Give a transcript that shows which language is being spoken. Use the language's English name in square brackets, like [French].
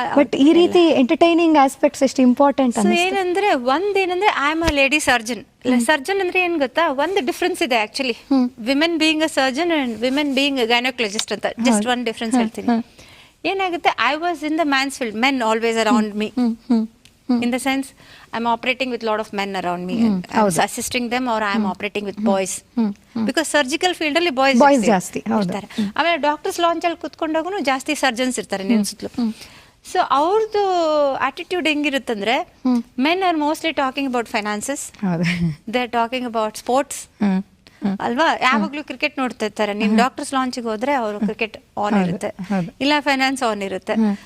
[Kannada] But ಈ ರೀತಿ entertaining aspects ಎಷ್ಟು ಇಂಪಾರ್ಟೆಂಟ್ ಅಂತ ಏನಂದ್ರೆ, ಒಂದೇನಂದ್ರೆ [English] I am a lady surgeon. [Kannada] Surgeon ಅಂದ್ರೆ ಏನ್ ಗೊತ್ತಾ, ಒಂದು ಡಿಫ್ರೆನ್ಸ್ ಇದೆ actually, [English] women being a surgeon and women being gynaecologist [Kannada] ಅಂತ. ಜಸ್ಟ್ ಒನ್ ಡಿಫ್ರೆನ್ಸ್ ಹೇಳ್ತೀನಿ. [English] ಏನಾಗುತ್ತೆ, I was in the man's field, men always around me. In the sense, I'm operating with a lot of men around me, and I'm assisting them, or I'm operating with boys. Because surgical field ಅಲ್ಲಿ boys [Kannada] ಜಾಸ್ತಿ ಇರ್ತಾರೆ. ಆಮೇಲೆ doctors launch ಅಲ್ಲಿ ಕುತ್ಕೊಂಡಾಗೂ ಜಾಸ್ತಿ surgeons ಇರ್ತಾರೆ ನಿನ್ನ ಸುತ್ತಲೂ. [English] so [Kannada] ಅವ್ರದ್ದು attitude ಹೆಂಗಿರುತ್ತಂದ್ರೆ, [English] Men are mostly talking about finances, they are talking about sports ಅಲ್ವಾ. [Kannada] ಯಾವಾಗ್ಲೂ ಕ್ರಿಕೆಟ್ ನೋಡ್ತಾ ಇರ್ತಾರೆ. ನೀನ್ ಡಾಕ್ಟರ್ಸ್ ಲಾಂಚಿಗೆ ಹೋದ್ರೆ ಅವರು ಕ್ರಿಕೆಟ್ ಆನ್ ಇರುತ್ತೆ, ಇಲ್ಲ ಫೈನಾನ್ಸ್ ಆನ್ ಇರುತ್ತೆ.